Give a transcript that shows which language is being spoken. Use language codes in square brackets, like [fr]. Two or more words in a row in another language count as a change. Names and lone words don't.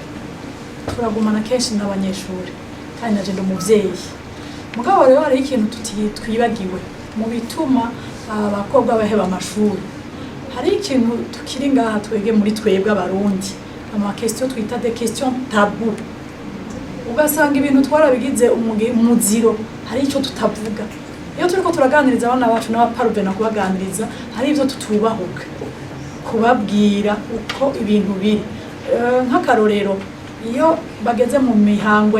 [rn] turagumana kenshi n'abanyeshuri kandi naje ndi umuvyeyi mugabo rero hari ikintu twibagiwe mu bituma abakobwa baheba amashuri hari ikintu tukiri ngaha twege muri twebwe abarundi ama question twita [fr] des questions tabou [rn] ugasanga ibintu twarabigize umuziro hari ico tutavuga iyo turiko turaganiriza abana bacu n'abaparuve na kubaganiriza hari ivyo tutubahuka kubabwira uko ibintu biri nk'akarorero iyo bageze mu mihango